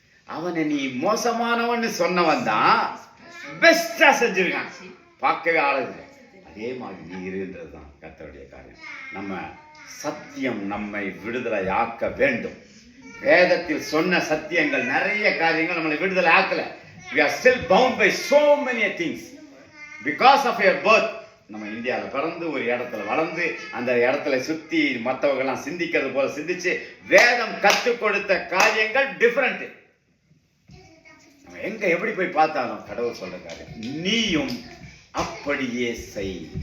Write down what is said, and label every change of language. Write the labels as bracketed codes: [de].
[ta] அவனை நீ மோசமானவன்னு சொன்னவன் தான் பெஸ்டா செஞ்சிருக்கான், பார்க்கவே ஆளுது. அதே மாதிரி நீ இருன்றது தான் கர்த்தருடைய காரியம். நம்ம சத்தியம் நம்மை விடுதலை ஆக்க வேண்டும். வேதத்தில் சொன்ன சத்தியங்கள் நிறைய காரியங்கள் நம்மளை விடுதலை ஆக்கல. [en] We are still bound by so many things because of your birth. [ta] நம்ம இந்தியாவில் பிறந்து ஒரு இடத்துல வளர்ந்து அந்த இடத்துல சுத்தி மற்றவங்கெல்லாம் சிந்திக்கிறது போல சிந்திச்சு வேதம் கற்றுக் கொடுத்த காரியங்கள் டிஃபரெண்ட். நம்ம எங்க எப்படி போய் பார்த்தாலும் கடவுள் சொல்ற காரியம் நீயும் அப்படியே செய்.